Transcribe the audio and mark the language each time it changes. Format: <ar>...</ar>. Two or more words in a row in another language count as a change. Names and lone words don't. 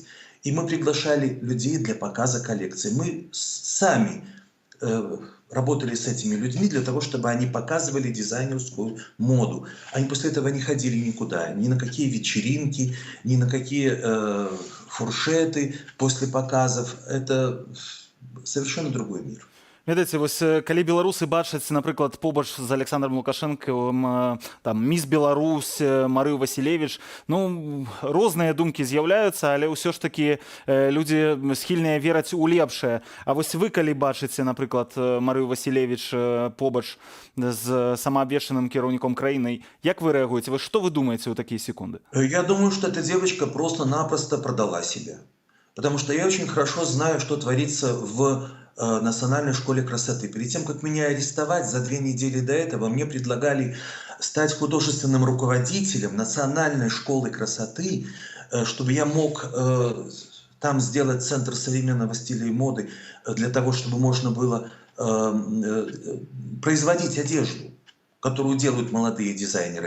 <ru>И мы приглашали людей для показа коллекций. Мы сами работали с этими людьми для того, чтобы они показывали дизайнерскую моду. Они после этого не ходили никуда, ни на какие вечеринки, ни на какие фуршеты после показов. Это совершенно другой мир.</ru> <be>Ведаеце, вось калі беларусы бачаць, напрыклад, побач з Александром Лукашэнкам там міс Беларусь, Марыю Васілевіч, ну, розныя думкі з'яўляюцца, але ўсё ж такі людзі схільныя вераць у лепшае. А вось вы калі бачыце, напрыклад, Марыю Васілевіч побач з самаабвешчаным кіраўніком краіны, як вы рэагуеце? Вы што вы думаеце ў такія секунды?</be> <ru>Я думаю, что эта девочка просто-напросто продала себя. Потому что я очень хорошо знаю, что творится в Национальной школе красоты. Перед тем, как меня арестовать, за 2 недели до этого мне предлагали стать художественным руководителем Национальной школы красоты, чтобы я мог там сделать центр современного стиля и моды, для того, чтобы можно было производить одежду, которую делают молодые дизайнеры.</ru>